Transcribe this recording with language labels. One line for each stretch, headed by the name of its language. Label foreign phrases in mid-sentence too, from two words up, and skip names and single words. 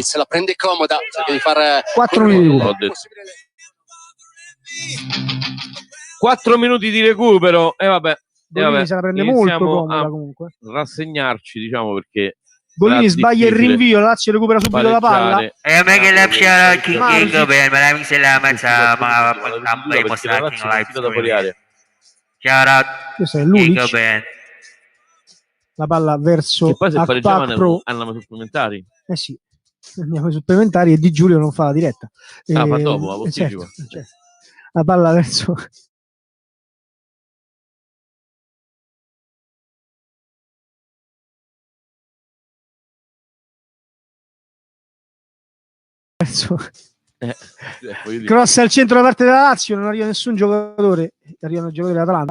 Italian: Se la prende comoda, devi fare 4 minuti di recupero. 4 minuti di recupero e vabbè. Golini se la prende molto comoda comunque. Rassegnarci, diciamo, perché Golini sbaglia il rinvio, la Lazio recupera subito la palla.
Filipino: Mag-lap shoutout King Ben. Maraming salamat sa mga pagkampay mo sa ating live stream. Shoutout King Ben.
Italian: La palla verso Akpa Pro. Andiamo ai supplementari. Sì, andiamo ai supplementari e Di Giulio non fa la diretta. Fa dopo, la certo. La palla verso cross al centro da parte della Lazio, non arriva nessun giocatore, arrivano i giocatori dell'Atalanta.